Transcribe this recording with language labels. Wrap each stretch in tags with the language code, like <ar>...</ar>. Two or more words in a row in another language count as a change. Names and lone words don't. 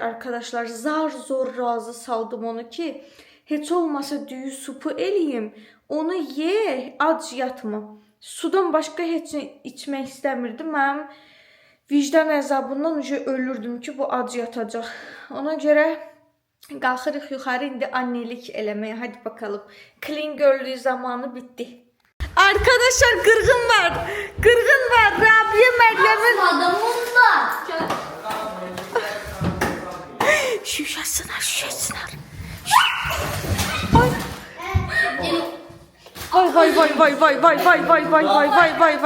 <az>Arkadaşlar, zar-zor razı saldım onu ki, heç olmasa düyü supu eləyim. Onu ye, ac yatma. Sudan başqa heç nə içmək istəmirdim. Mənim vicdan əzabından ölürdüm ki, bu ac yatacaq. Ona görə qalxırıq yuxarı indi annelik eləməyə.</az> <tr>Hadi bakalım.</tr> <en>Clean girl'lüyü</en> <tr>zamanı bitti.</tr> <az>Arkadaşlar qırğın var. Qırğın var. Rabia Məryəmin Adamım var. şüşəsinə. Vay.</az>